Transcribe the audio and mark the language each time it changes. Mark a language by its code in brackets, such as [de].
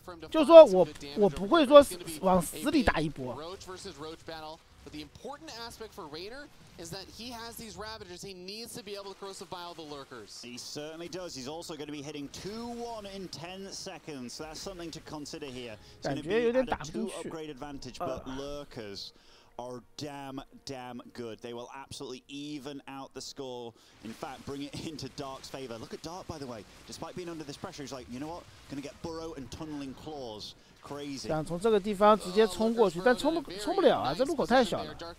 [zh] 就是说我不会说往死里打一波。 [en] But the important aspect for Reynor is that he has these Ravagers. He needs to be able to corrosive bile the Lurkers. He certainly does. He's also going to be hitting 2-1 in 10 seconds. So that's something to consider here. It's going to be at a 2 upgrade advantage, but Lurkers are damn good. They will absolutely even out the score. In fact, bring it into Dark's favor. Look at Dark, by the way. Despite being under this pressure, he's like, you know what? Gonna get burrow and tunneling claws. Crazy. [zh] 想从这个地方直接冲过去，但冲不了啊，这路口太小了。